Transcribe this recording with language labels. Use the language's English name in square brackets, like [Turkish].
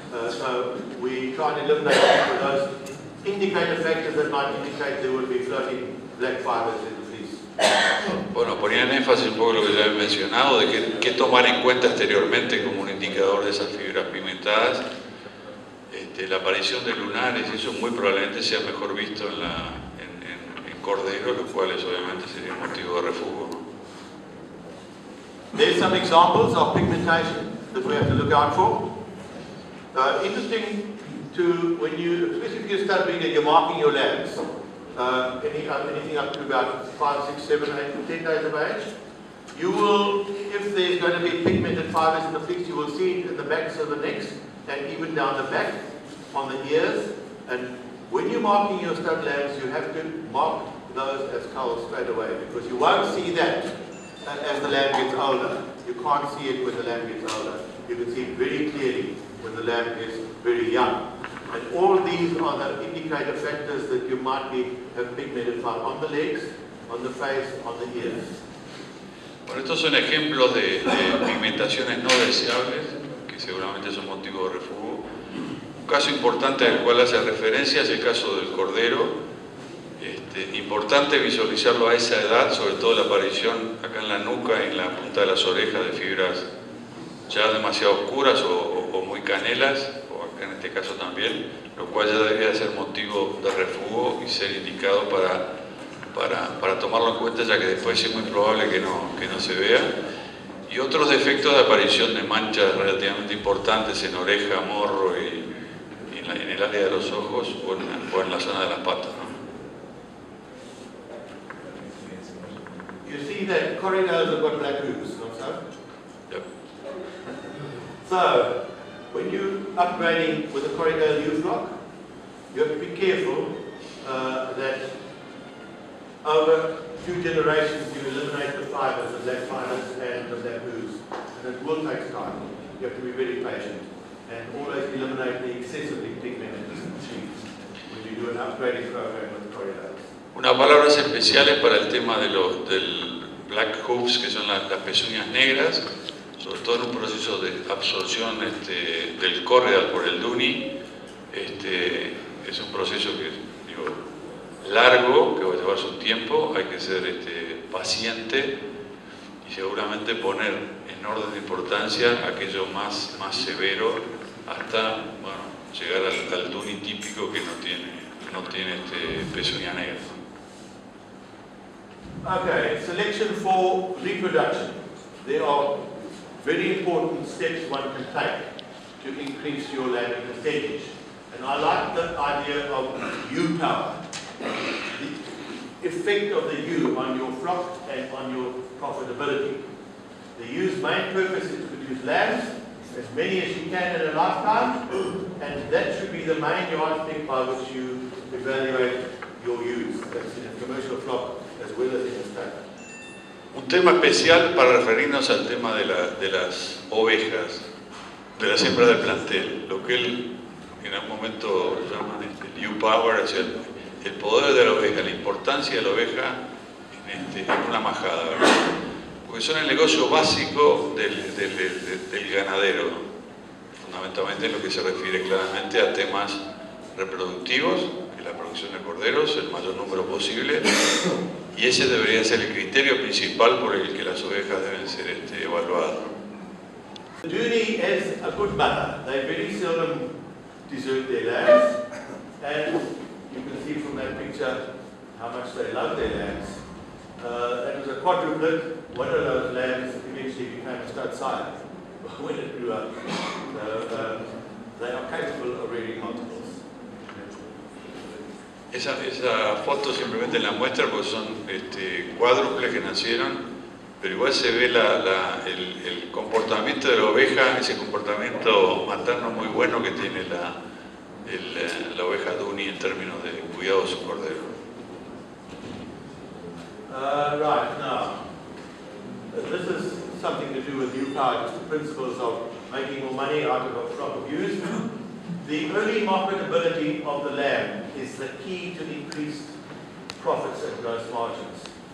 [English] So we try and eliminate those indicator factors that might indicate there will be floating black fibers in the fleece. [Spanish] Bueno, ponían énfasis un poco lo que ya he mencionado, de que tomar en cuenta exteriormente como un indicador de esas fibras pigmentadas. La aparición de lunares, eso muy probablemente sea mejor visto en corderos, los cuales obviamente sería motivo de refugio. [English] There's some examples of pigmentation that we have to look out for. Interesting to, when you, especially if you're stud breeder, you're marking your lambs. Anything up to about 5, 6, 7, 8, 10 days of age. You will, if there's going to be pigmented fibers in the fleece, you will see it in the backs of the necks and even down the back on the ears. And when you're marking your stud lambs, you have to mark those as culls straight away, because you won't see that as the lamb gets older. You can't see it when the lamb gets older. You can see it very clearly when the lamb is very young. And all these are the indicator factors that you might have pigmented found on the legs, on the face, on the ears. [Spanish] Bueno, estos son ejemplos de pigmentaciones no deseables, que seguramente son motivo de refugio. Un caso importante al cual hace referencia es el caso del cordero. Importante visualizarlo a esa edad, sobre todo la aparición acá en la nuca y en la punta de las orejas de fibras ya demasiado oscuras o muy canelas, o acá en este caso también, lo cual ya debería ser motivo de refugio y ser indicado para tomarlo en cuenta, ya que después es muy probable que no se vea. Y otros defectos de aparición de manchas relativamente importantes en oreja, morro y en el área de los ojos o en la zona de las patas, ¿no? [English] You see that corridors have got black hooves, not so? Yep. So, when you're upgrading with a corridor youth lock, you have to be careful that over 2 generations you eliminate the fibers, the black fibers and the black hooves. And it will take time. You have to be very patient and always eliminate the excessively pigmented sheets when you do an upgrading program with corridors. [Spanish] Unas palabras especiales para el tema del [English] black hooves, [Spanish] que son las pezuñas negras, sobre todo en un proceso de absorción del corridor por el Dohne. Es un proceso que largo, que va a llevar su tiempo, hay que ser paciente y seguramente poner en orden de importancia aquello más severo hasta llegar al Dohne típico que no tiene pezuña negra. [English] Okay, selection for reproduction. There are very important steps one can take to increase your lambing percentage. And I like the idea of ewe power. The effect of the ewe on your flock and on your profitability. The ewe's main purpose is to produce lambs, as many as you can in a lifetime, and that should be the main yardstick by which you evaluate your ewes. That's in a commercial flock as well as in a stud. [Spanish] Un tema especial para referirnos al tema de las ovejas, de las hembras del plantel, lo que él en algún momento llaman el ewe power, o sea, el poder de la oveja, la importancia de la oveja en una majada, ¿verdad? Porque son el negocio básico del ganadero, fundamentalmente en lo que se refiere claramente a temas reproductivos, que la producción de corderos, el mayor número posible, y ese debería ser el criterio principal por el que las ovejas deben ser evaluadas. [English] The Dohne is a good mother. They very seldom desert their lambs, and you can see from that picture how much they love their lambs. That was a quadruplet. One of those lambs eventually became a stud sire when it grew up. So they are capable of rearing multiples. [Spanish] Esa foto simplemente la muestra porque son cuádruples que nacieron, pero igual se ve el comportamiento de la oveja, ese comportamiento materno muy bueno que tiene la oveja Dohne en términos de cuidado de su cordero. [English] Right, now, this is something to do with ewe power, just the principles of making more money out of a flock of ewes. The early marketability of the lamb is the key to increased profits and gross margins.